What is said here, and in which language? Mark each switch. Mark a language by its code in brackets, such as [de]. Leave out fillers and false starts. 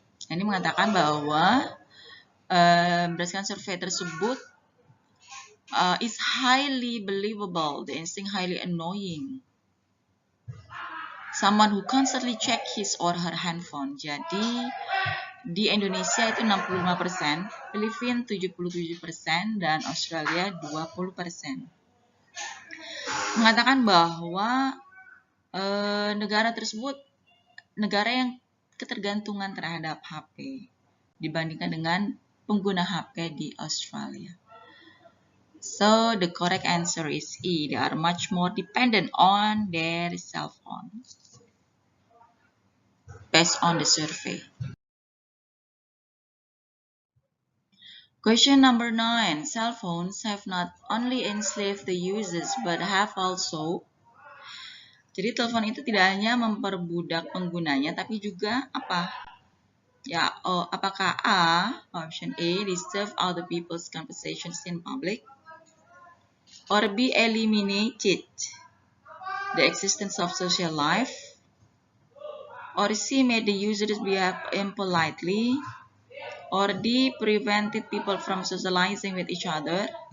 [id] Ini mengatakan bahwa berdasarkan survei tersebut, [en] is highly believable. The instinct highly annoying. Someone who constantly check his or her handphone. [id] Jadi di Indonesia itu 65%, Filipina 77%, dan Australia 20%. Mengatakan bahwa negara tersebut negara yang ketergantungan terhadap HP dibandingkan dengan pengguna HP di Australia. [en] So the correct answer is E. They are much more dependent on their cell phone based on the survey. Question number 9. Cell phones have not only enslaved the users but have also. [id] Jadi telepon itu tidak hanya memperbudak penggunanya tapi juga apa? Ya, apakah [en] A, option A, disturb other people's conversations in public? Or B, eliminated the existence of social life? Or C, made the users behave impolitely? Or D, prevented people from socializing with each other?